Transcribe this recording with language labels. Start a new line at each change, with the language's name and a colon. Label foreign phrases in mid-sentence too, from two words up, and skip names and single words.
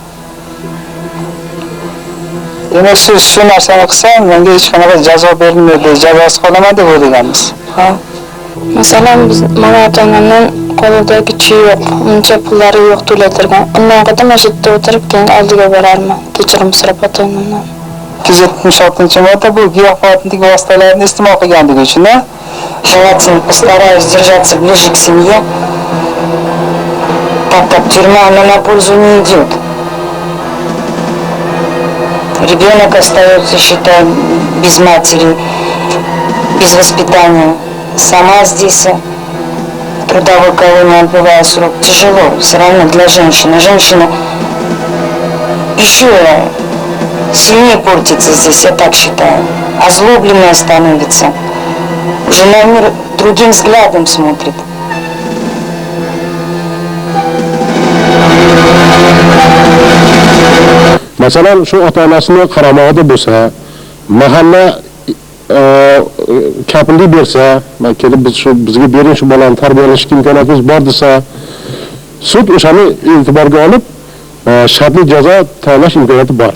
Uzbek: Demak, siz shu narsani qilsam, menga hech qanaqa jazo berilmaydi, jazosi qolaman deb o'ylagansiz. Ha. Masalan, biz mana ota-onamdan qo'lidagi chi yo'q, uncha pullari yo'q to'laytirgan. Undan qadam o'sha yerda o'tirib, keyin oldiga borarman. Kechirim so'rab ota-onamdan. 276-modda bu giyohvandlik vositalarini iste'mol qilganligi uchun,
Russian: Желательно постараюсь держаться ближе к семье, так как тюрьма она на пользу не идет. Ребенок остается, считай, без матери, без воспитания. Сама здесь трудовой колонии отбывая срок тяжело, все равно для женщины. Женщина еще сильнее портится здесь, я так считаю. Озлобленная становится. Уже на мир другим взглядом смотрит.
Uzbek: Masalan, shu ota-onasini qaramog'ida bo'lsa, mahalla kapillik bersa, men kelib bizga bering shu bolani tarbiyalash imkoniyatimiz bor desa, sud o'shani e'tiborga olib, shartli jazo tayinlash imkoniyati bor.